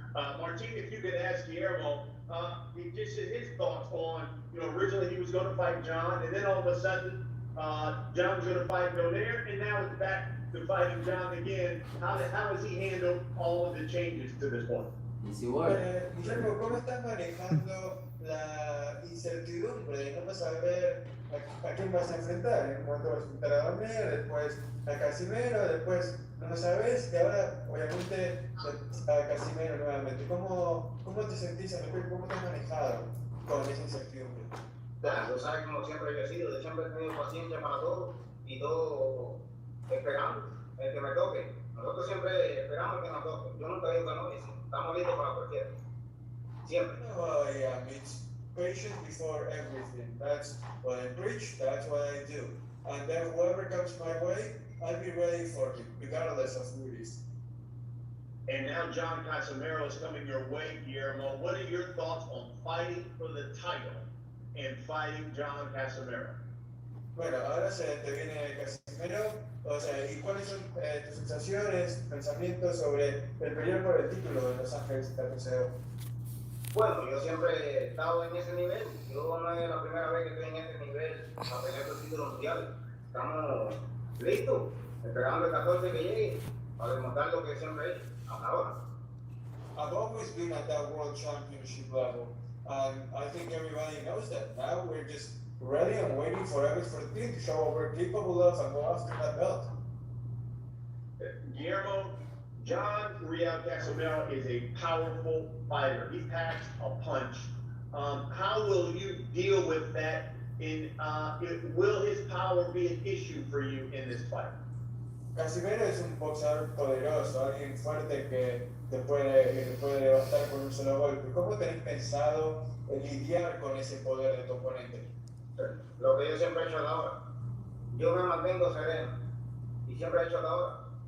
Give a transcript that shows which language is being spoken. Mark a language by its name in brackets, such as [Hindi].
[English] Martin, if you could ask Guillermo, just his thoughts on, originally he was going to fight John, and then all of a sudden, John was going to fight Donaire, and now it's back to fighting John again. How has he handled all of the changes to this point? Easy work. [Spanish] Guillermo, ¿cómo estás manejando la incertidumbre de no saber a quién vas a enfrentar? En cuanto vas a enfrentar a Donaire, después a Casimero, después no sabes, y ahora obviamente a Casimero nuevamente. ¿Cómo te sentís al respecto? ¿Cómo te has manejado con esa incertidumbre? Tú sabes como siempre he siempre he tenido paciencia para todo y todo esperando. que me toque. Nosotros siempre esperamos que nos toque. Yo nunca digo que no, y estamos listos para cualquiera. Siempre. [English] Oh yeah, it's patience before everything. That's what I preach, that's what I do. And then whoever comes my way, I'll be ready for it, regardless of who it is. And now John Casimero is coming your way, Guillermo. What are your thoughts on fighting for the title and fighting John Casimero? [Spanish] Bueno, ahora se te viene Casimero, o sea, ¿y cuáles son tus sensaciones, pensamientos sobre el pelear por el título de Los Ángeles TPCO? Bueno, yo siempre he estado en ese nivel. Yo no es la primera vez que estoy en este nivel a pelear por el título mundial. Estamos listos, esperando el 14 que llegue para demostrar lo que siempre he hecho hasta ahora. [English] I've always been at that world championship level, and I think everybody knows that. Now we're just ready and waiting for August 14 to show what we're capable of and go after that belt. Guillermo, John Real Casimero is a powerful fighter. He packs a punch. How will you deal with that? Will his power be an issue for you in this fight? [Spanish] Casimero es un boxeador poderoso, alguien fuerte que te puede levantar con un solo golpe. ¿Cómo tenés pensado lidiar con ese poder de tu oponente? Lo que yo siempre he hecho hasta ahora. Yo me mantengo sereno y siempre he hecho hasta ahora.